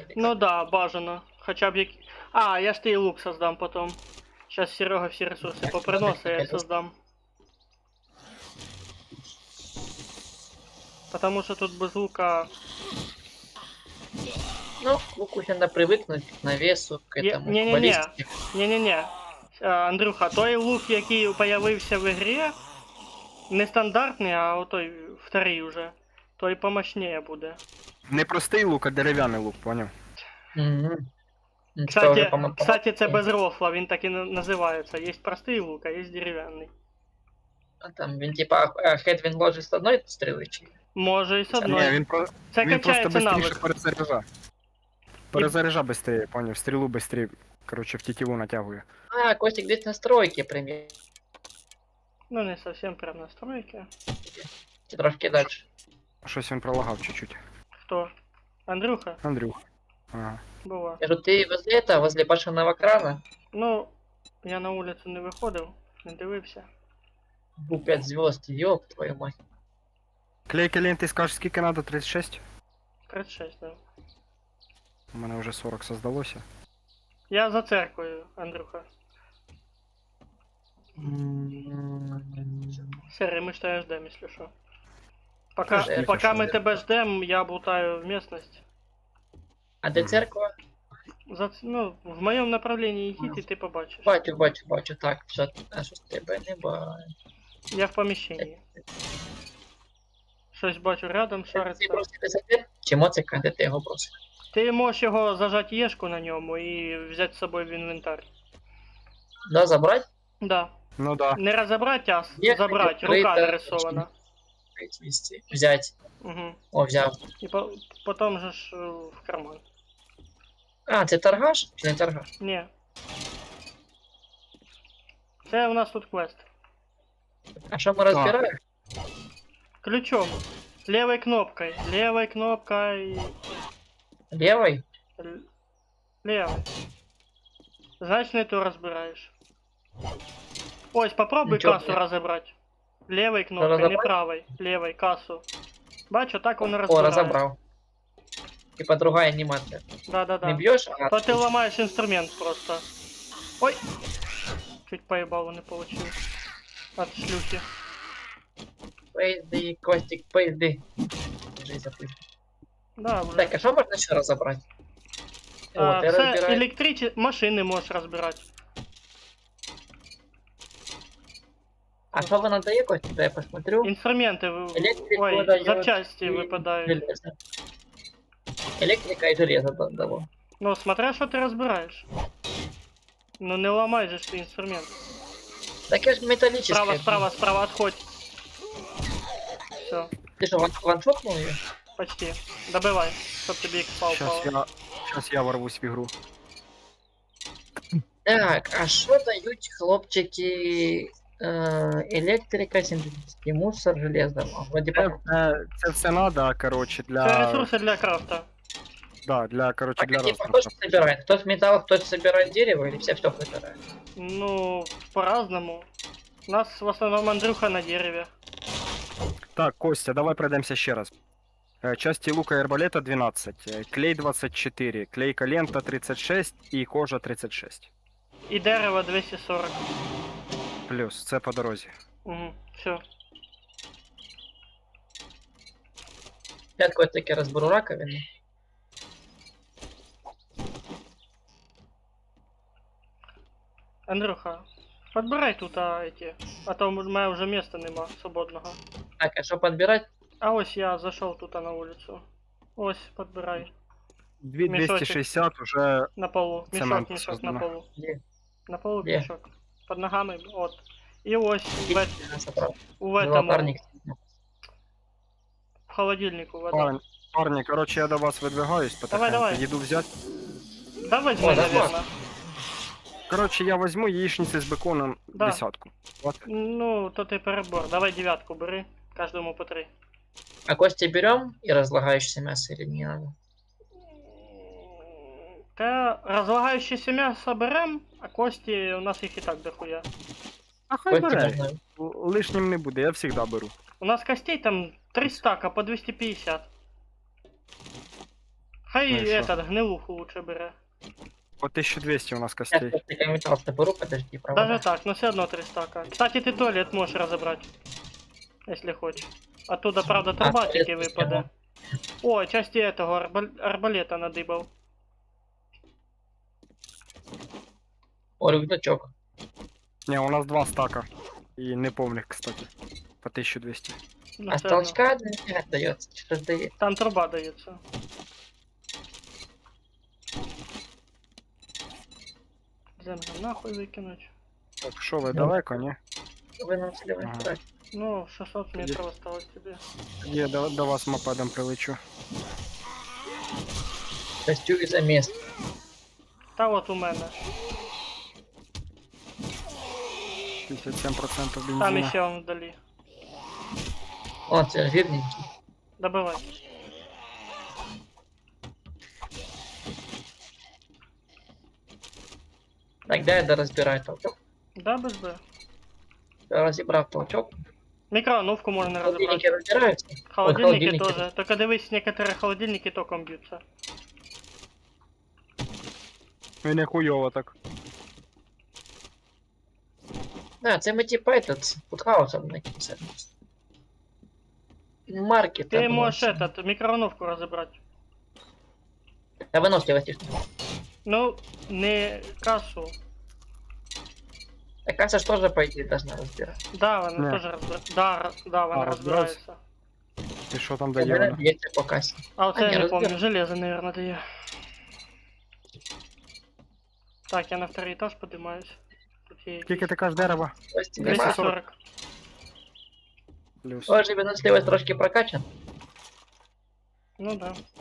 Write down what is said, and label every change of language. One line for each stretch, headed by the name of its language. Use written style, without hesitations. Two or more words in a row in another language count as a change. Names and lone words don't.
Ukrainian: Ну да, бажано. Хоча б як... я ж тобі лук создам потім. Сейчас Серега всі ресурси поприносить, я создам.
Russian: Потому що тут без лука...
Ukrainian: Ну, луку ще надо привикнути к навесу, к Є-
Russian: этому, к не-не-не.
Ukrainian: балістике. Не-не-не. Андрюха, той лук, який появився в ігрі, не стандартний, а отой вторий уже. Той помощніше буде. Не простий лук, а дерев'яний лук, поняв? Мгм. Ну, це вже Кстати, це
Russian: без рофла,
Ukrainian: він так і називається. Є простий лук, а є дерев'яний. А там він типа Хедвін ложить з одної стріли чи? Може і з Ні, одної. він, Це він просто качається быстріше навик. перезаряджа. Перезаряджа быстрее, поняв? Стрілу быстрее, короче, в тетиву натягує. А, Костік десь настройки примір.
Russian: Ну не совсем прям настройки.
Ukrainian: Трошки далі. Щось він пролагав чуть-чуть. Хто? Андрюха? Андрюх. Ага. Бува.
Russian: Кажу, ти возле этого, возле башенного крана,
Ukrainian: Ну, я на вулицю не виходив, не дивився.
Russian: був 5 звезд, ёб твою мать.
Ukrainian: Клейки ленти скажеш, скільки надо? 36? 36, да. У мене вже 40 создалося. Я за церквою, Андрюха.
Russian: Серый, мы ж тебя ждем, если что. Пока, Ждем, пока мы ждем. тебя ждем, я болтаю в местность.
Ukrainian: А де церква? Ну,
Russian: в моем направлении идти, ты побачишь.
Ukrainian: Бачу, так, все, а що з тебе не бачу. Я в помещении. Щось бачу рядом, Ти шариться. просто десятин? Чи моцика, де ти його просиш? Ти можеш його зажати єшку на ньому і взяти з собою в інвентар.
Russian: Да, забрать? Да. Ну да.
Ukrainian: Не розібрати, а Є, забрати. Рука відкрита, нарисована. Вести. Взять. Угу. О, взяв. І потім же ж в карман. А, це торгаш? Чи не торгаш? Ні. Це у нас тут квест. А що ми розбираємо?
Russian: Ключом. Левой кнопкой. Левой кнопкой. Левой? Левой. Значит, не то разбираешь.
Ukrainian: Ось, попробуй Нічого,
Russian: кассу
Ukrainian: ні.
Russian: разобрать. Левой кнопкой, не
Ukrainian: Розібрати?
Russian: правой. Левой, кассу. Бачу, так он О, разбирает. разобрал. Типа другая анимация. Не Да-да-да. бьешь, а... То ты ломаешь инструмент просто. Ой! Чуть поебалу не получил. От шлюхи. Поезды, Костик, поезды. Жизнь запустим. Да, уже.
Ukrainian: Так, а що можна ще розібрати? О, ти
Russian: Все
Ukrainian: розбираєш.
Russian: машины можешь разбирать.
Ukrainian: А що вона дає, Костик?
Russian: Дай я посмотрю. Инструменты, Электрику ой, даёт запчасти и выпадают. Железо. Электрика и железо дало. Ну, смотря что ты разбираешь. Ну, не ломай же ж ты инструмент. Так я ж металлическая. Справа, справа, справа, отходь. Все, Ты что, ваншотнул ее? почти. Добивай, чтоб тебе экспа упал. Щас я ворвусь в ігру.
Ukrainian: Так, а що дають хлопчики електрика,
Russian: синтетический мусор, железо? Вроде
Ukrainian: Це все надо, короче, Це для... ресурси для крафта.
Russian: Да, для, короче, Так, для а типа, кто
Ukrainian: розкруту.
Russian: собирает? Кто металл, кто собирает дерево, или все собирает? Ну, по-разному. У нас в основном Андрюха на дереве. Так, Костя, давай пройдемся ще раз. Части лука и арбалета 12, клей 24, клейка лента 36 и кожа 36.
Ukrainian: І дерево 240. Плюс, це по дорозі. Угу, все.
Russian: Я такой таки разберу раковину. Андрюха, подбирай тут эти.
Ukrainian: А то у мене вже місця нема свободного.
Russian: Так, а что подбирать?
Ukrainian: А ось я зайшов тут на вулицю. Ось, подбирай.
Russian: 260 уже... На полу. Цемент
Ukrainian: Мішок на
Russian: создано.
Ukrainian: полу.
Russian: Где? На полу
Ukrainian: Де? мішок. Под ногами, от. І ось
Russian: Я собрал. в этому, Велопарник.
Ukrainian: в холодильнику вода.
Russian: Парни, короче, я до вас выдвигаюсь, потихоньку давай. еду взять. Да возьми, О, да, наверное. Короче, я возьму яичницы с беконом Да. десятку. Вот. Ну, то ти перебор. Давай 9 бери. Каждому по 3. А кости берем и разлагающееся мясо или не надо? Та разлагающееся мясо берем, а кости у нас
Ukrainian: їх і так
Russian: дохуя.
Ukrainian: А хай
Russian: Кости
Ukrainian: бере.
Russian: можно.
Ukrainian: Лишнім не буде, я завжди беру.
Russian: У нас костей там 3 стака по 250.
Ukrainian: Хай Ну і що?
Russian: этот гнилуху лучше бере. По 1200 у нас Сейчас костей. я металл соберу, подожди, правда. Даже так, но все одно 3 стака. Кстати, ты туалет можешь разобрать. Если хочешь. Оттуда, правда, труба туалет
Ukrainian: тільки
Russian: без
Ukrainian: випаде. нього.
Russian: О, части этого арбалета надыбал. О, рюкзачок. Не, у нас 2 стака. И неповних, кстати. По 1200. Ну, А все одно. толчка не отдается. Что ж дает? Там труба дается. Землю нахуй выкинуть.
Ukrainian: Так, що ви далеко, ні?
Russian: Вы нам слева Ага. так. Ну, 600 метров осталось тебе. Я до вас мопедом прилечу. Костюм за место.
Ukrainian: Та от у мене.
Russian: 57% бензина. Там еще он вдали.
Ukrainian: О, це жирненький.
Russian: Добивай.
Ukrainian: Так, де я розбираю толчок?
Russian: Да, без Б.
Ukrainian: Я розібрав толчок.
Russian: Микроволновку можно Холодильники разобрать.
Ukrainian: розбираються?
Russian: Холодильники холодильники тоже. Только дивись, некоторые холодильники током бьются.
Ukrainian: І не хуйово так. Да, це ми типа этот, фудхаусом накинемся.
Russian: Маркет. Ты можешь этот, микроволновку разобрать.
Ukrainian: Та виносливості ж.
Russian: Ну, не кассу. Так касса ж тоже, по идее, должна разбирать. Да, она Не. тоже разбирается. Да, она А, разбирается? разбирается.
Ukrainian: І що там У дає мене вона? б'ється по касі.
Russian: А вот А, я не, не помню, разбирается. железо, наверное, дає. Так, я на второй этаж поднимаюсь.
Ukrainian: Тут є Скільки ти кажеш дерева? Ось ці нема. 240. Плюс. Ось же виносливість трошки прокачан. Ну да.